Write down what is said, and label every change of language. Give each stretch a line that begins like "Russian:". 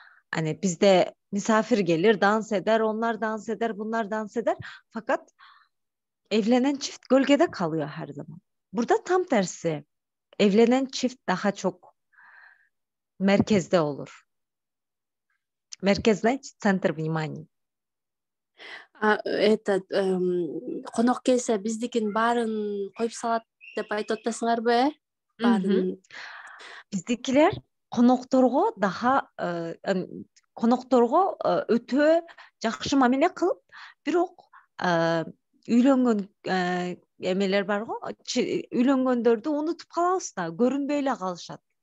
Turkish: Hani bizde misafir gelir, dans eder, onlar dans eder, bunlar dans eder. Fakat evlenen çift gölgede kalıyor her zaman. Burada tam tersi. Evlenen çift daha çok merkezde olur.
Russian: Merkez значит центр внимания.
Kyrgyz: Этот конок келсе биздикин баарын коюп салат деп айтып атасыңар бе? Баарын.
Turkish: Bizdekiler
Kyrgyz: konoktorgo daha konoktorgo ötө жакшы мамиле кылып, бирок үйлөнгөн эмелер бар го, үйлөнгөндөрдү унутуп калабыз да, көрүнбөй эле калышат.